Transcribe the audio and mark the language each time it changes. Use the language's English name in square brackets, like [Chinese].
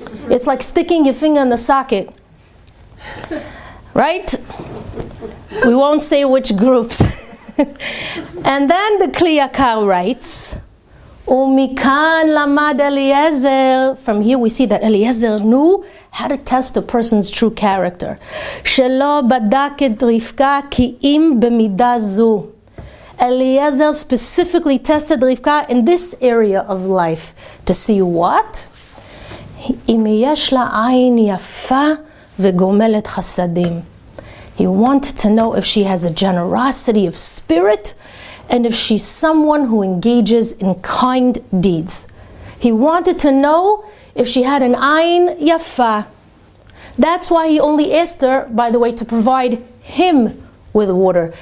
[English] It's like sticking your finger in the socket. Right? We won't say which groups. And then the Kli Yakar writes, [Hebrew] Umikan lamad Eliezer. [English] From here we see that Eliezer knew how to test a person's true character. [Hebrew] שלא בדק את רבקה כי אם במידה זו. [English] Eliezer specifically tested Rivka in this area of life to see what? [Hebrew] אם יש לה עין יפה וגומלת חסדים. [English] He wanted to know if she has a generosity of spirit and if she's someone who engages in kind deeds. He wanted to know if she had an ayin yafa. That's why he only asked her, by the way, to provide him with water.